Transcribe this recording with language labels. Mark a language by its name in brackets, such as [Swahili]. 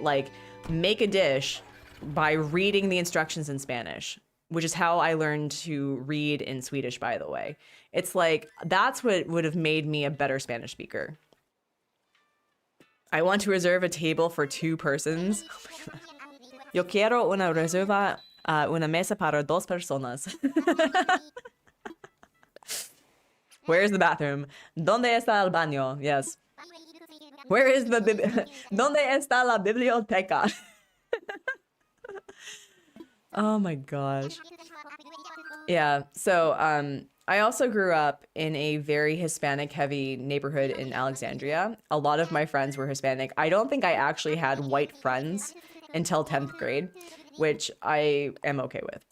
[English] Like make a dish by reading the instructions in Spanish, which is how I learned to read in Swedish, by the way. It's like, that's what would have made me a better Spanish speaker. I want to reserve a table for 2 persons. Oh my God. [Spanish] Yo quiero una reserva, una mesa para 2 personas. [English] Where's the bathroom? [Spanish] ¿Dónde está el baño? [English] Yes. Where is the [Spanish] ¿Dónde está la biblioteca? [English] Oh my gosh. Yeah, so I also grew up in a very Hispanic heavy neighborhood in Alexandria. A lot of my friends were Hispanic. I don't think I actually had white friends until 10th grade, which I am okay with.